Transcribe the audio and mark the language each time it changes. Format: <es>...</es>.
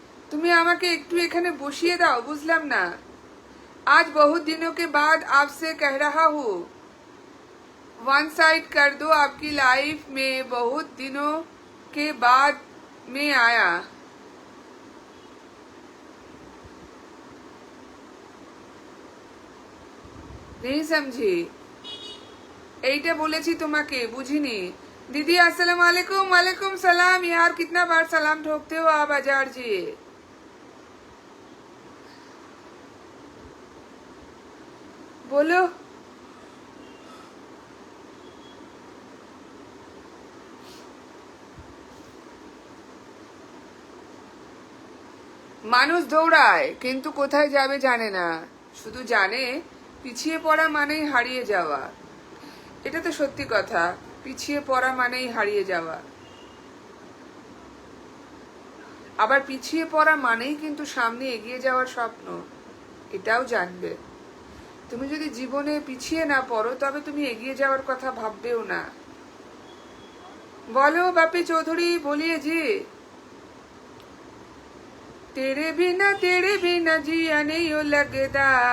<bn>তুমি আমাকে একটু এখানে বসিয়ে দাও, বুঝলাম না।</bn> <hi>आज बहुत दिनों के बाद आपसे कह रहा हूँ, वन साइड कर दो आपकी लाइफ में। बहुत दिनों के बाद मैं आया। नहीं समझी,</hi> <bn>এইটা বলেছি তোমাকে, বুঝিনি।</bn> <hi>दीदी अस्सलाम वालेकुम। वालेकुम सलाम। यार कितना बार सलाम ठोकते हो आप अजार जी। बोलो</hi> <bn>মানুষ দৌড়ায় কিন্তু কোথায় যাবে জানে না, শুধু জানে পিছিয়ে পড়া মানেই হারিয়ে যাওয়া। এটা তো সত্যি কথা, পিছিয়ে পড়া মানেই হারিয়ে যাওয়া। আবার পিছিয়ে পড়া মানেই কিন্তু সামনে এগিয়ে যাওয়ার স্বপ্ন, এটাও জানবে। তুমি যদি জীবনে পিছিয়ে না পড়ো তবে তুমি এগিয়ে যাওয়ার কথা ভাববেও না।</bn> <hi>बोलो बापी चौधरी, बोलिए जी। तेरे बिना जिया नहीं हो लगता।</hi>